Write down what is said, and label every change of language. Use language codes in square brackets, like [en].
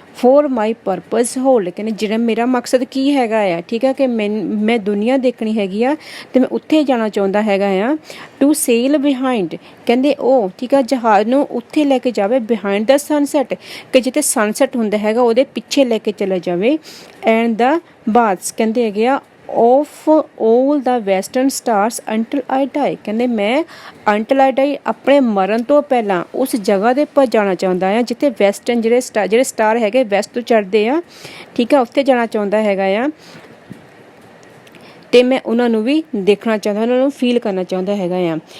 [en] for my purpose hold, [pa] ਕਹਿੰਦੇ ਜਿਹੜਾ ਮੇਰਾ ਮਕਸਦ ਕੀ ਹੈਗਾ ਆ ਠੀਕ ਆ ਕਿ ਮੈਂ ਦੁਨੀਆ ਦੇਖਣੀ ਹੈਗੀ ਆ ਤੇ ਮੈਂ ਉੱਥੇ ਜਾਣਾ ਚਾਹੁੰਦਾ ਹੈਗਾ ਆ। [en] to sail behind, [pa] ਕਹਿੰਦੇ ਉਹ ਠੀਕ ਆ ਜਹਾਜ਼ ਨੂੰ ਉੱਥੇ ਲੈ ਕੇ ਜਾਵੇ ਬਿਹਾਈਂਡ ਦਾ ਸਨਸੈਟ, ਕਿ ਜਿੱਥੇ ਸਨਸੈਟ ਹੁੰਦਾ ਹੈਗਾ ਉਹਦੇ ਪਿੱਛੇ ਲੈ ਕੇ ਚਲਾ ਜਾਵੇ। [en] and the baths, [pa] ਕਹਿੰਦੇ ਹੈਗੇ ਆ [en] of all the western stars until I die। [pa] ਕਹਿੰਦੇ ਮੈਂ [en] until I die [pa] ਆਪਣੇ ਮਰਨ ਤੋਂ ਪਹਿਲਾਂ ਉਸ ਜਗ੍ਹਾ ਦੇ ਉੱਪਰ ਜਾਣਾ ਚਾਹੁੰਦਾ ਆ ਜਿੱਥੇ ਵੈਸਟਰਨ ਜਿਹੜੇ ਸਟਾਰ ਹੈਗੇ ਵੈਸਟ ਤੋਂ ਚੜ੍ਹਦੇ ਆ, ਠੀਕ ਆ, ਉੱਥੇ ਜਾਣਾ ਚਾਹੁੰਦਾ ਹੈਗਾ ਆ ਅਤੇ ਮੈਂ ਉਹਨਾਂ ਨੂੰ ਵੀ ਦੇਖਣਾ ਚਾਹੁੰਦਾ, ਉਹਨਾਂ ਨੂੰ ਫੀਲ ਕਰਨਾ ਚਾਹੁੰਦਾ ਹੈਗਾ ਆ।